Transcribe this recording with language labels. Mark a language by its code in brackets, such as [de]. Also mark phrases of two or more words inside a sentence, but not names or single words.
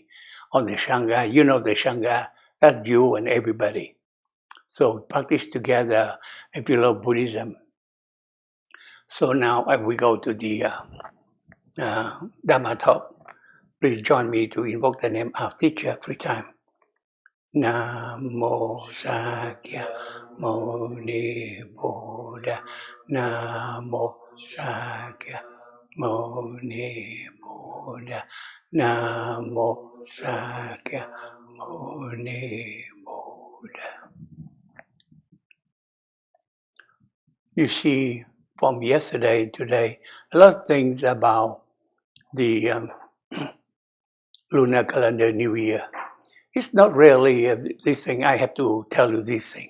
[en] On the Sangha, the Sangha, that's you and everybody. So practice together if you love Buddhism. So now we go to the Dhamma talk. Please join me to invoke the name of teacher 3 times. [pi] Namo Sakya Muni Buddha. Namo Sakya Muni Buddha. Namo Sakya Muni Buddha. [en] You see, from yesterday, today, a lot of things about the lunar calendar New Year. It's not really this thing, I have to tell you this thing.